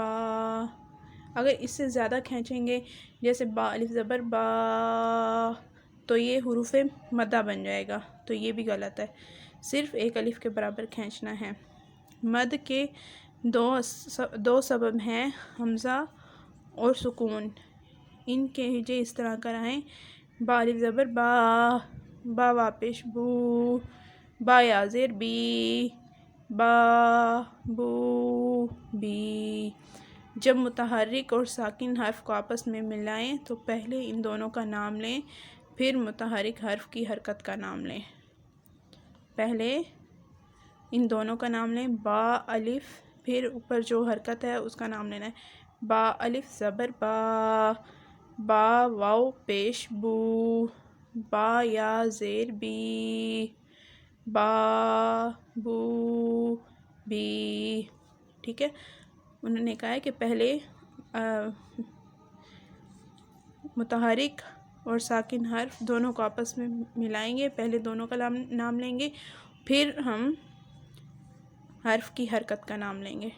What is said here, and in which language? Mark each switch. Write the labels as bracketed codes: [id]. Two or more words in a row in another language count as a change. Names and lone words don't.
[ur] اگر اس سے زیادہ کھینچیں گے جیسے با الف زبر با، تو یہ حروف مدہ بن جائے گا، تو یہ بھی غلط ہے۔ صرف ایک الف کے برابر کھینچنا ہے۔ مد کے دو سبب ہیں، حمزہ اور سکون۔ ان کے ہجے اس طرح کرائیں: با الف زبر با، با واپش بو، با یا زیر بی، با بو بی۔ جب متحرک اور ساکن حرف کو آپس میں ملائیں تو پہلے ان دونوں کا نام لیں، پھر متحرک حرف کی حرکت کا نام لیں۔ پہلے ان دونوں کا نام لیں، با الف، پھر اوپر جو حرکت ہے اس کا نام لینا ہے، با الف زبر با، با واو پیش بو، با یا زیر بی، با بو بی۔ ٹھیک ہے، انہوں نے کہا ہے کہ پہلے متحرک اور ساکن حرف دونوں کو آپس میں ملائیں گے، پہلے دونوں کا نام لیں گے، پھر ہم حرف کی حرکت کا نام لیں گے۔